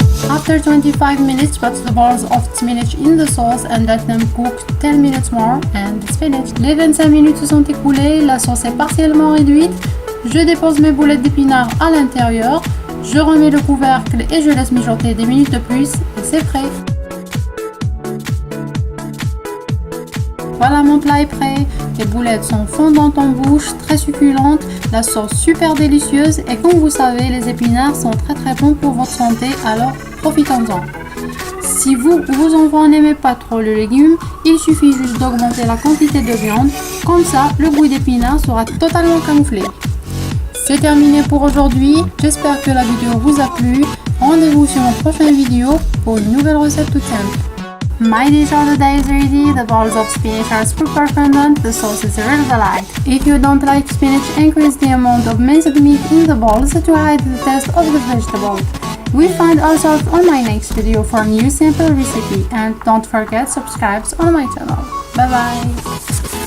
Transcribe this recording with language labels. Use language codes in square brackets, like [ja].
[en] After 25 minutes, put the balls of spinach in the sauce and let them cook 10 minutes more and it's finished. [fr] Les 25 minutes se sont écoulées, la sauce est partiellement réduite. Je dépose mes boulettes d'épinards à l'intérieur, je remets le couvercle et je laisse mijoter des minutes de plus et c'est prêt. Voilà, mon plat est prêt. Les boulettes sont fondantes en bouche, très succulentes, la sauce super délicieuse et comme vous savez, les épinards sont très bons pour votre santé, alors profitons-en. Si vous ou vos enfants n'aimez pas trop le légume, il suffit juste d'augmenter la quantité de viande, comme ça le goût d'épinards sera totalement camouflé. C'est terminé pour aujourd'hui, j'espère que la vidéo vous a plu. Rendez-vous sur mon prochaine vidéo pour une nouvelle recette toute simple. [en] My dish of the day is ready. The balls of spinach are super fondant. The sauce is really light. If you don't like spinach, increase the amount of minced meat in the balls to hide the taste of the vegetable. We'll find all sorts on my next video for a new simple recipe. And don't forget subscribe on my channel. Bye bye.